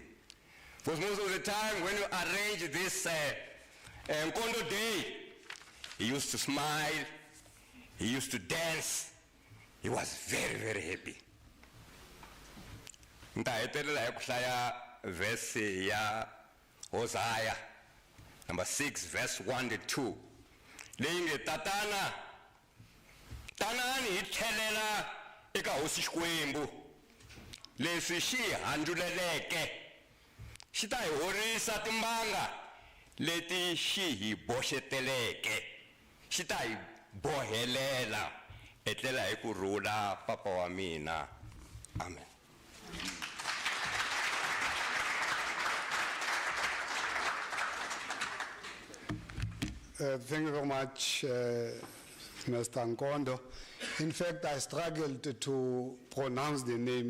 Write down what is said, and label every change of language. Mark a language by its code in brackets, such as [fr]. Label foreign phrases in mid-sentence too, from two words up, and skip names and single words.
[en] Because most of the time when you arrange this Nkondo Day, he used to smile. He used to dance. He was very, very happy. [ts] Verse ya Hosea, number 6, verse 1 to 2. Linge tatana tanani ithelela eka hosi Xikwembu leswi xi handluleleke xi ta hi horisa timbanga leti xi hi boxeteleke xi ta hi bohelela etlela hi ku rhula papa wa mina. Amen. [en] Thank you very much, Mr. Nkondo. In fact, I struggled to pronounce the name.